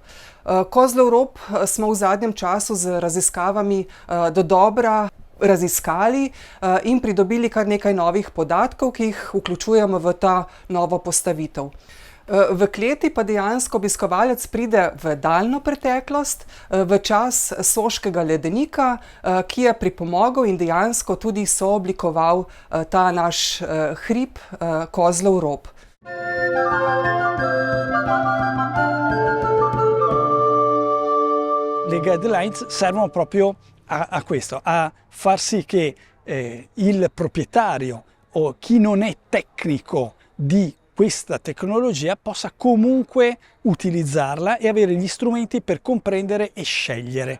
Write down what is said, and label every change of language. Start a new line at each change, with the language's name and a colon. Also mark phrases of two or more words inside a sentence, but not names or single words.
Slovenian: Kozlov rob smo v zadnjem času z raziskavami dodobra raziskali in pridobili kar nekaj novih podatkov, ki jih vključujemo v ta novo postavitev. V kleti pa dejansko obiskovalec pride v daljno preteklost, v čas Soškega ledenika, ki je pripomogel in dejansko tudi sooblikoval ta naš hrib Kozlov rob.
Italian: Le guidelines servono proprio a questo, a far sì che il proprietario o chi non è tecnico di questa tecnologia possa comunque utilizzarla e avere gli strumenti per comprendere e scegliere.